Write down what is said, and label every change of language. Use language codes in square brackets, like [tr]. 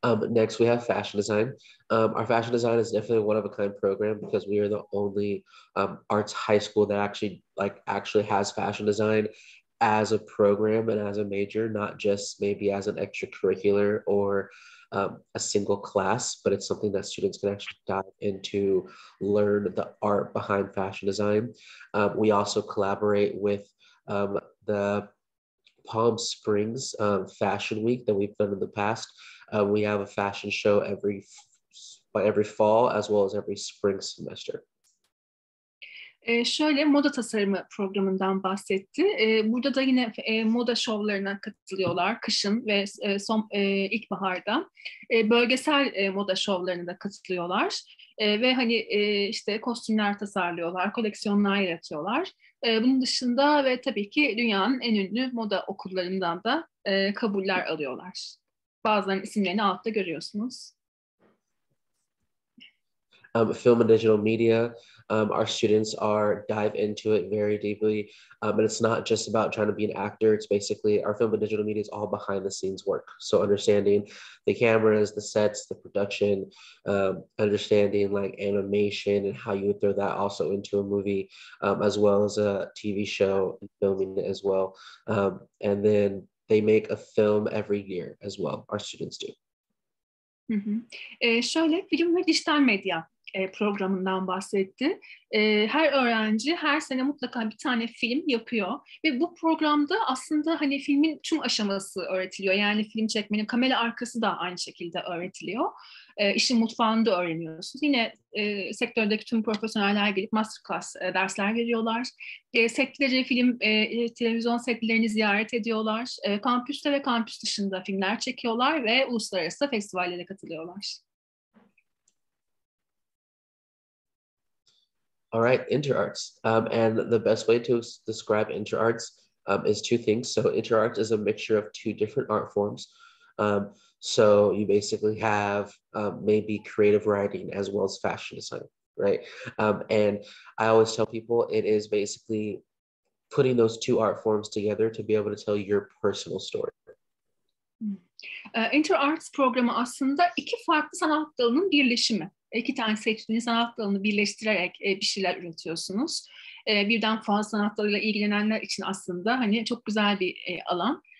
[en] Next, we have fashion design. Our fashion design is definitely a one-of-a-kind program because we are the only arts high school that actually has fashion design as a program and as a major, not just maybe as an extracurricular or a single class, but it's something that students can actually dive into, learn the art behind fashion design. We also collaborate with the Palm Springs Fashion Week that we've done in the past. We have a fashion show every fall as well as every spring semester. [tr] Şöyle moda tasarımı programından bahsetti. Burada da yine moda şovlarına katılıyorlar kışın ve ilkbaharda. Bölgesel moda şovlarına da katılıyorlar. Ve hani işte kostümler tasarlıyorlar, koleksiyonlar yaratıyorlar. Bunun dışında ve tabii ki dünyanın en ünlü moda okullarından da kabuller alıyorlar. Bazılarının isimlerini altta görüyorsunuz. [en] Film and digital media, our students dive into it very deeply, and it's not just about trying to be an actor. It's basically our film and digital media is all behind the scenes work. So understanding the cameras, the sets, the production, understanding like animation and how you would throw that also into a movie, as well as a TV show and filming it as well. And then they make a film every year as well. Our students do. Hı hı. [tr] Şöyle film ve dijital medya programından bahsetti. Her öğrenci her sene mutlaka bir tane film yapıyor ve bu programda aslında hani filmin tüm aşaması öğretiliyor. Yani film çekmenin kamera arkası da aynı şekilde öğretiliyor. İşin mutfağını da öğreniyorsunuz. Yine sektördeki tüm profesyoneller gelip masterclass dersler veriyorlar. Setleri, film, televizyon setlerini ziyaret ediyorlar. Kampüste ve kampüs dışında filmler çekiyorlar ve uluslararası festivallere katılıyorlar. [en] All right, interarts. And the best way to describe interarts is two things. So interarts is a mixture of two different art forms. So you basically have maybe creative writing as well as fashion design, right? And I always tell people it is basically putting those two art forms together to be able to tell your personal story. [tr] Interarts programı aslında iki farklı sanat dalının birleşimi. İki tane seçtiğiniz sanat dalını birleştirerek bir şeyler üretiyorsunuz. Birden fazla sanat dalıyla ilgilenenler için aslında hani çok güzel bir alan.